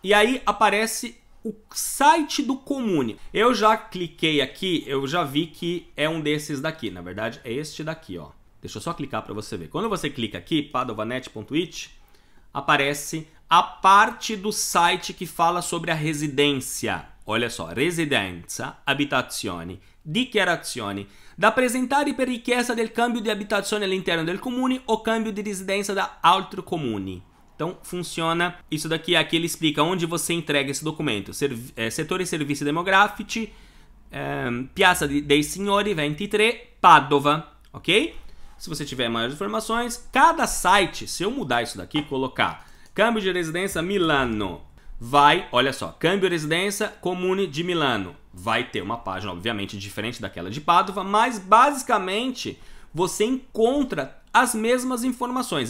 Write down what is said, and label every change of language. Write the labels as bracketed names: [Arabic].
[Portuguese] E aí aparece o site do Comune. Eu já cliquei aqui, eu já vi que é um desses daqui, na verdade é este daqui, ó. Deixa eu só clicar para você ver. Quando você clica aqui, padovanet.it, aparece a parte do site que fala sobre a residência. [Italian] Olha só, residenza, abitazione, dichiarazioni da presentare per richiesta del cambio di abitazione all'interno del comune o cambio di residenza da altro comune. [Portuguese] Então funciona isso daqui. Aqui ele explica onde você entrega esse documento. Setor e servizi demografici, Piazza dei Signori 23, Padova, ok? Se você tiver maiores informações, cada site, se eu mudar isso daqui, colocar câmbio de residência Milano, vai, olha só, câmbio de residência Comune de Milano, vai ter uma página obviamente diferente daquela de Padova, mas basicamente você encontra as mesmas informações.